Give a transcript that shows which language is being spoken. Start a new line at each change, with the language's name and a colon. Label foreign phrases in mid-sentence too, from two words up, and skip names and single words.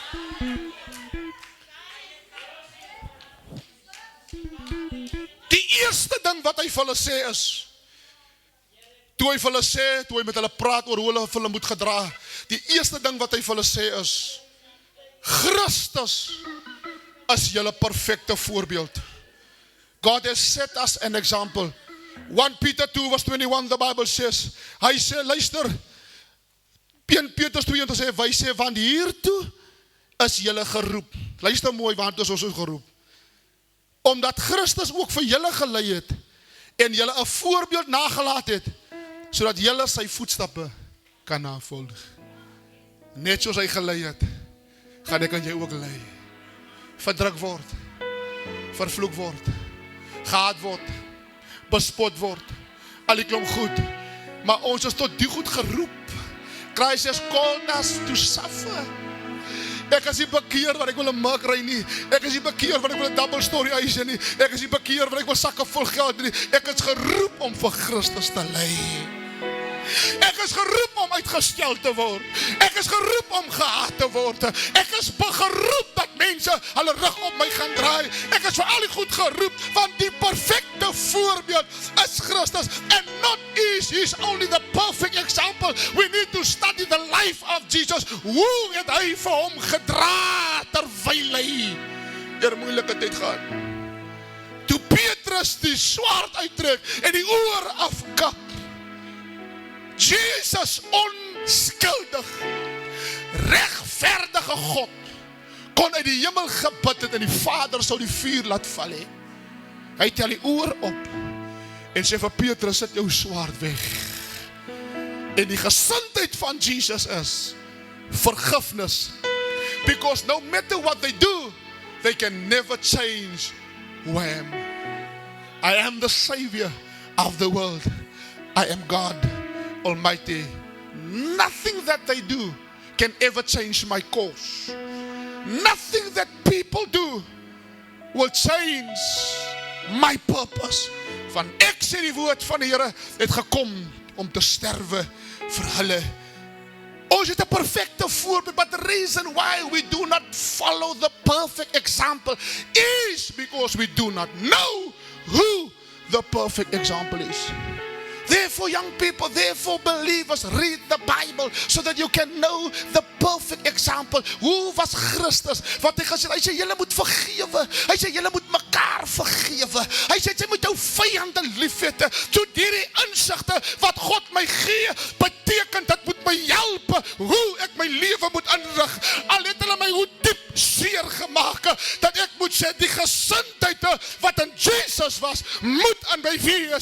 Afrikaans: Die eerste ding wat hy vir hulle sê is, toe hy met hulle praat oor hoe hulle moet gedra, die eerste ding wat hy vir hulle sê is, Christus is julle perfecte voorbeeld.
English: God has set us an example. 1 Peter 2 verse 21, the Bible says,
Afrikaans: hy sê, luister, 1 Petrus 2 sê, hy sê, want hiertoe is julle geroep. Luister mooi, want is ons geroep. Omdat Christus ook vir julle gelei het, en julle 'n voorbeeld nagelaat het, sodat julle sy voetstappe kan navolg. Net soos hy gelei het, gaan ek aan jou ook lei. Verdruk word, vervloek word, gehaat word, bespot word, al die klomp goed, maar ons is tot die goed geroep.
English: Christ has called us to suffer.
Afrikaans: Ek is nie bekeer wat ek wil 'n Merc ry nie. Ek is nie bekeer wat ek wil 'n
English: double story
Afrikaans: huis hê nie. Ek is nie bekeer wat ek wil sakke vol geld nie. Ek is geroep om vir Christus te lei. Ek is geroep om uitgestel te word. Ek is geroep om gehaat te word. Ek is geroep dat mense hulle rug op my gaan draai. Ek is vir al die goed geroep, want die perfecte voorbeeld is Christus.
English: And not is He's only the perfect example. We need to study the life of Jesus.
Afrikaans: Hoe het hy vir hom gedra terwyl hy deur moeilike tyd gaan? Toe Petrus die swaard uittrek en die oor afkap, Jesus, onskuldig, regverdige God, kon uit die hemel gebid het en die Vader sou die vuur laat val hê. Hy tel die oor op en sê vir Petrus, sit jou swaard weg. En die gesindheid van Jesus is vergifnis.
English: Because no matter what they do, they can never change who I am. I am the Savior of the world. I am God Almighty. Nothing that they do can ever change my course. Nothing that people do will change my purpose.
Afrikaans: Van ek sê die woord van die Here het gekom om te sterwe vir hulle. Ons het 'n perfecte voorbeeld,
English: but the reason why we do not follow the perfect example is because we do not know who the perfect example is. Therefore, young people, therefore believers, read the Bible so that you can know the perfect example.
Afrikaans: Hoe was Christus? Wat hy gesê, hy sê julle moet vergewe. Hy sê julle moet mekaar vergewe. Hy sê jy moet jou vyande liefhê. So hierdie insigte wat God my gee, beteken dit moet my help hoe ek my lewe moet inrig. Al het hulle my hoe diep seer gemaak, dat ek moet sê die gesindheid wat in Jesus was, moet in my wees.